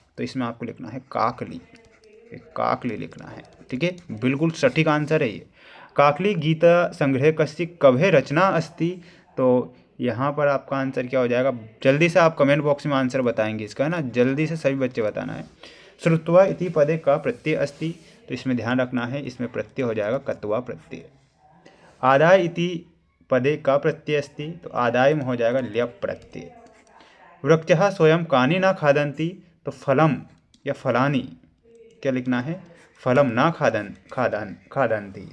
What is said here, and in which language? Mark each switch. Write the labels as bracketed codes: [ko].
[hi] तो इसमें आपको लिखना है काकली। काकली लिखना है, ठीक है, बिल्कुल सटीक आंसर है ये। [sa] काकली गीता संग्रह कस्य कभे रचना अस्ति। [hi] तो यहाँ पर आपका आंसर क्या हो जाएगा, जल्दी से आप कमेंट बॉक्स में आंसर बताएंगे इसका, है ना, जल्दी से सभी बच्चे बताना है। [sa] श्रुत्वा इति पदे का प्रत्यय अस्ति। [hi] तो इसमें ध्यान रखना है, इसमें प्रत्यय हो जाएगा कत्वा प्रत्यय। [sa] आदाय इति पदे का प्रत्यय अस्ति। [hi] तो आदाय में हो जाएगा ल्यप प्रत्यय। [sa] वृक्षः स्वयं कानि न खादन्ति, [hi] तो फलम या फलानी क्या लिखना है, [sa] फलम ना खादन्ति।